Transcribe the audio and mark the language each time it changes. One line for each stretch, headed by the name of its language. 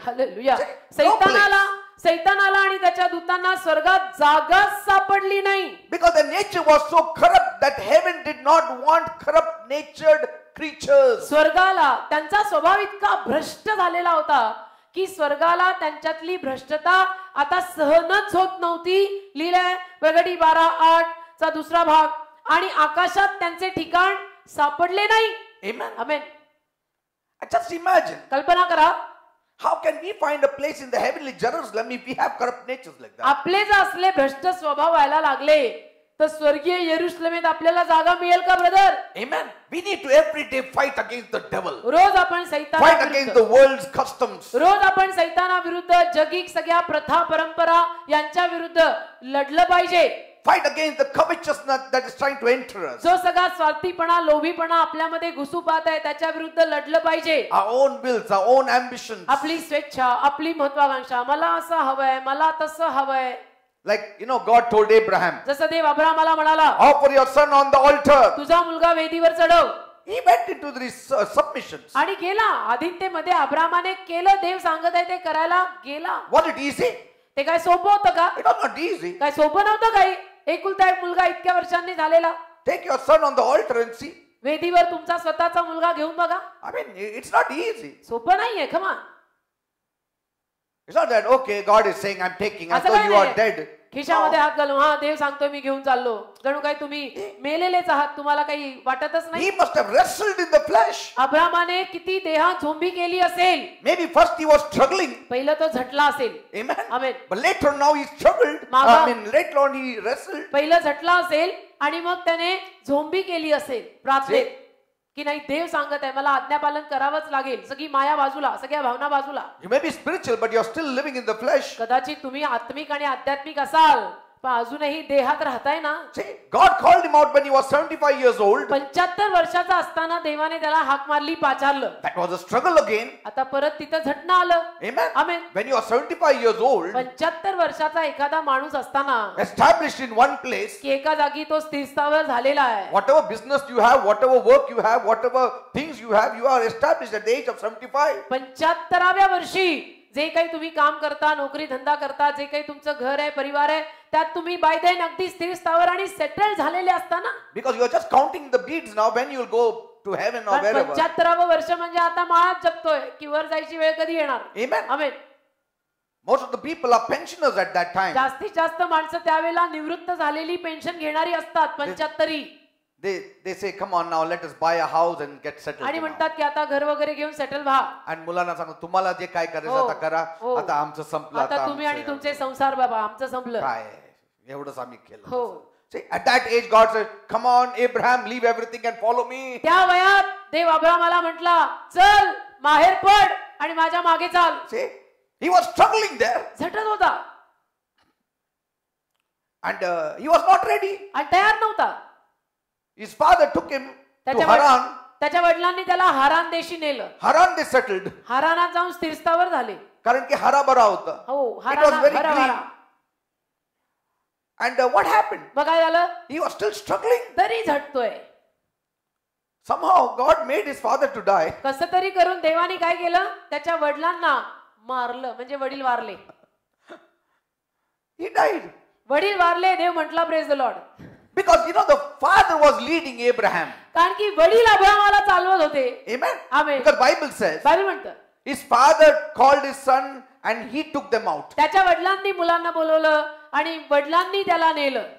Marathi: Hallelujah.
English: No place.
Marathi: सैतानाला आणि त्याच्या दूतांना स्वर्गात जागाच सापडली नाही.
English: Because the nature was so corrupt that heaven did not want corrupt natured creatures.
Marathi: स्वर्गाला त्यांचा स्वभाव इतका भ्रष्ट झालेला होता की स्वर्गाला त्यांच्यातली भ्रष्टता आता सहनच होत नव्हती. लिहिलंय प्रगटी 12:8 चा दुसरा भाग. आणि आकाशात त्यांचे ठिकाण सापडले नाही.
English: Amen.
Marathi: आमेन.
English: Just imagine.
Marathi: कल्पना करा,
English: How can we find a place in the heavenly Jerusalem if we have corrupt natures like that?
Marathi: आपले जर असले भ्रष्ट स्वभाव व्हायला लागले तर स्वर्गीय येरुशलेमेत आपल्याला जागा मिळेल का brother?
English: Amen. We need to every day fight against the devil.
Marathi: रोज आपण
English: Fight against
Marathi: सैतानाविरुद्ध,
English: the world's customs.
Marathi: रोज आपण सैतानाविरुद्ध, जगिक सगळ्या प्रथा परंपरा यांच्या विरुद्ध लढलं पाहिजे.
English: Fight against the covetousness that is trying to enter us.
Marathi: जो सगळा स्वार्थीपणा, लोभीपणा आपल्यामध्ये घुसू पाहत आहे त्याच्या विरुद्ध लढलं पाहिजे.
English: Our own wills, our own ambitions.
Marathi: आपली स्वेच्छा, आपली महत्वाकांक्षा, मला असं हवंय, मला तसं हवंय.
English: Like, you know, God told Abraham,
Marathi: जसं देव अब्रामाला म्हणाला,
English: offer your son on the altar.
Marathi: तुझा मुलगा वेदीवर चढव.
English: He went into these submissions.
Marathi: आणि गेला. आदित्यमध्ये अब्रामाने केलं, देव सांगत आहे ते करायला गेला.
English: Was it easy?
Marathi: ते काय सोपं होतं का?
English: It was not easy.
Marathi: काय सोपं नव्हतं. काही एकुलता एक मुलगा इतक्या वर्षांनी झालेला.
English: Take your son on the altar and see.
Marathi: वेदीवर तुमचा स्वतःचा मुलगा घेऊन बघा.
English: I mean, it's not easy.
Marathi: सोपं नाहीये. खमा.
English: It's not that, okay, God is saying, I'm taking, I
Marathi: असं
English: thought
Marathi: काय
English: you are dead.
Marathi: खिशामध्ये हात घालून हा देव सांगतोय मी घेऊन चाललो. जणू काय तुम्ही मेलेलेच आहात, तुम्हाला काही वाटतच नाही.
English: He must have wrestled in the flesh.
Marathi: अब्रामाने किती देहात झोंबी केली असेल.
English: Maybe first he was struggling.
Marathi: पहिलं तो झटला असेल.
English: Amen.
Marathi: Amen.
English: But later on now he struggled.
Marathi: मागा-
English: I mean, later on he wrestled.
Marathi: पहिलं झटला असेल आणि मग त्याने झोंबी केली असेल प्रार्थनेत की नाही देव सांगत आहे मला आज्ञापालन करावंच लागेल. सगळी माया बाजूला, सगळ्या भावना बाजूला.
English: You may be spiritual, but you're still living in the flesh.
Marathi: कदाचित तुम्ही आत्मिक आणि आध्यात्मिक असाल पण अजूनही देहात राहताय ना.
English: See, God called him out when he was 75 years old.
Marathi: 75 वर्षाचा असताना देवाने त्याला हाक मारली, पाचारलं.
English: That was a struggle again.
Marathi: आता परत तिथं झटणं आलं.
English: Amen.
Marathi: Amen.
English: When you are 75 years old,
Marathi: 75 वर्षाचा एखादा माणूस असताना
English: established in one place,
Marathi: की एका जागी तो स्थिरस्थावर झालेला आहे.
English: whatever business you have, whatever work you have, whatever things you have, you are established at the age of 75.
Marathi: 75व्या वर्षी जे काही तुम्ही काम करता, नोकरी धंदा करता, जे काही तुमचं घर आहे, परिवार आहे, त्यात तुम्ही
English: by then
Marathi: अगदी स्थिर स्थावर आणि सेटल झालेले असताना.
English: Because you are just counting the beads now when you will go to heaven or wherever.
Marathi: 75वं वर्ष म्हणजे आता माळात जगतोय की वर जायची वेळ कधी येणार.
English: Amen.
Marathi: Amen.
English: Most of the people are pensioners at that time.
Marathi: जास्तीत जास्त माणसं त्यावेळेला निवृत्त झालेली पेन्शन घेणारी असतात.
English: 75. They say, come on now, let us buy a house and get settled.
Marathi: आणि
English: now."
Marathi: म्हणतात की आता घर वगैरे घेऊन सेटल व्हा. आणि मुलांना सांगतो तुम्हाला जे काय करायचं हो, आता करा. हो. आता आमचं संपलं. आता तुम्ही आणि तुमचे संसार बाबा आमचं संपलं. काय एवढंच आम्ही केलं. हो.
English: See, at that age God said, come on Abraham, leave everything and follow me.
Marathi: त्या वयात देव अब्रामाला म्हटला चल माहेर पड आणि माझ्या मागे चाल.
English: See, he was struggling there
Marathi: झटत होता
English: and he was not ready.
Marathi: आणि तयार नव्हता.
English: His father took him to Haran.
Marathi: त्याच्या वडिलांनी त्याला हारान देशी नेलं.
English: Haran they settled.
Marathi: हारानात जाऊन स्थिरस्थावर झाले. कारण की हराभरा होता. हो,
English: It was
Marathi: हाराना
English: very
Marathi: हराभरा.
English: green. And what happened?
Marathi: मग काय झालं?
English: He was still struggling.
Marathi: तरी झटतोय.
English: Somehow God made his father to die.
Marathi: कसं तरी करून देवाने काय केलं? त्याच्या वडिलांना मारलं. म्हणजे वडील वारले.
English: He died.
Marathi: वडील वारले. देव म्हटला
English: Praise the Lord. Because the father was leading Abraham.
Marathi: कारण की वडील अब्रामाला चालवत होते.
English: Amen. Amen. Because Bible says
Marathi: Bible म्हणतं
English: his father called his son and he took them out.
Marathi: त्याच्या वडिलांनी मुलांना बोलवलं आणि वडिलांनी त्याला नेलं.